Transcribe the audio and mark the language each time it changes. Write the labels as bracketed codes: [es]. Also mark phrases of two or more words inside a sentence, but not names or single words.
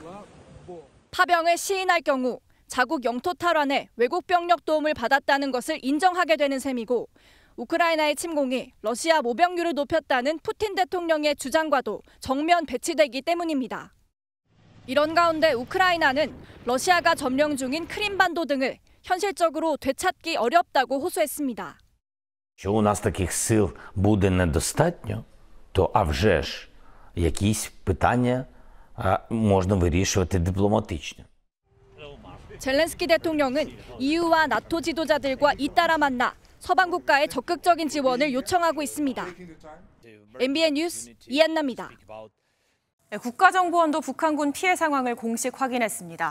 [ko] 파병을 시인할 경우 자국 영토 탈환에 외국 병력 도움을 받았다는 것을 인정하게 되는 셈이고 우크라이나의 침공이 러시아 모병률을 높였다는 푸틴 대통령의 주장과도 정면 배치되기 때문입니다. 이런 가운데 우크라이나는 러시아가 점령 중인 크림반도 등을 현실적으로 되찾기 어렵다고 호소했습니다. [uk] Що у нас таких сил буде недостатньо, то а вже ж якісь питання можна вирішувати дипломатично. [ko] 젤렌스키 대통령은 EU와 나토 지도자들과 잇따라 만나 서방 국가의 적극적인 지원을 요청하고 있습니다. MBN 뉴스 이한나입니다. 국가정보원도 북한군 피해 상황을 공식 확인했습니다.